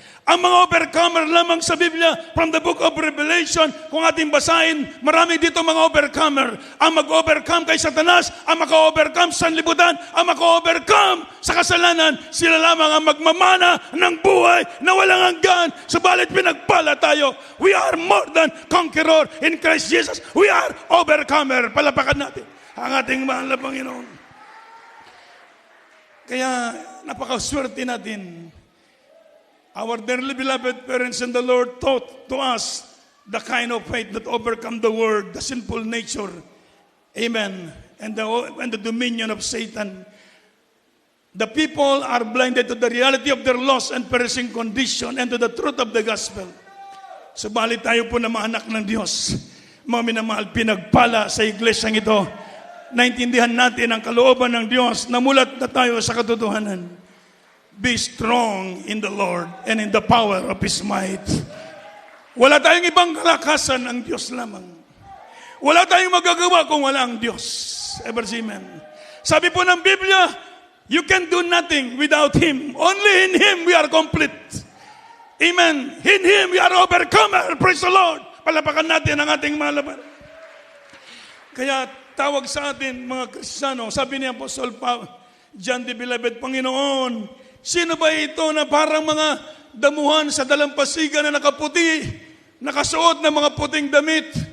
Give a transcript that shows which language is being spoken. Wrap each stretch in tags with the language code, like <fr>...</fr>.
<tl>Ang mga overcomer lamang sa Biblia,</tl> <en>from the book of Revelation,</en> <tl>kung ating basahin, marami dito mga overcomer. Ang mag-overcome kay Satanas, ang maka-overcome sa sanlibutan, ang maka-overcome sa kasalanan, sila lamang ang magmamana ng buhay na walang hanggan. Subalit pinagpala tayo.</tl> <en>We are more than conqueror in Christ Jesus. We are overcomer.</en> <tl>Palapakan natin ang ating mahal na Panginoon. Kaya napakaswerte natin.</tl> <en>Our dearly beloved parents in the Lord taught to us the kind of faith that overcome the world, the sinful nature. Amen. And the dominion of Satan. The people are blinded to the reality of their lost and perishing condition and to the truth of the gospel.</en> <tl>Subalit tayo po na mga anak ng Diyos, mga minamahal, pinagpala sa iglesyang ito. Naintindihan natin ang kalooban ng Diyos, namulat na tayo sa katotohanan.</tl> <en>Be strong in the Lord and in the power of His might.</en> <tl>Wala tayong ibang kalakasan ang Diyos lamang. Wala tayong magagawa kung wala ang Diyos.</tl> <en>Ever say amen.</en> <tl>Sabi po ng Biblia,</tl> <en>you can do nothing without Him. Only in Him we are complete. Amen. In Him we are overcomer. Praise the Lord.</en> <tl>Palapakan natin ang ating malaban. Kaya tawag sa atin mga Kristiyano, sabi ni Apostol John the Beloved, Panginoon, sino ba ito na parang mga damuhan sa dalampasigan na nakaputi, nakasuot ng mga puting damit?</tl>